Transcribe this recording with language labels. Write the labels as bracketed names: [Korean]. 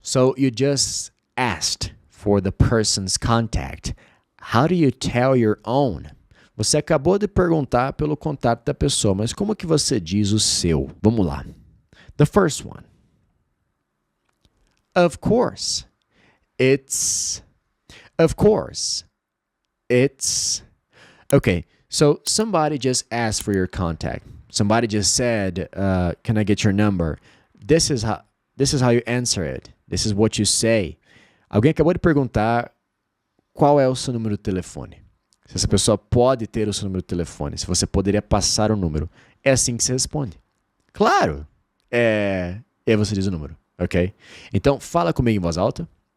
[English] So you just asked for the person's contact. How do you tell your own? [Portuguese] Você acabou de perguntar pelo contato da pessoa, mas como que você diz o seu? Vamos lá. [English] The first one. Of course. Of course. Okay, so somebody just asked for your contact. Somebody just said, can I get your number? This is how you answer it. This is what you say. [Portuguese] Alguém acabou de perguntar qual é o seu número de telefone. Se essa pessoa pode ter o seu número de telefone. Se você poderia passar o número. É assim que você responde. Claro! E aí você diz o número, ok? Então, fala comigo em voz alta.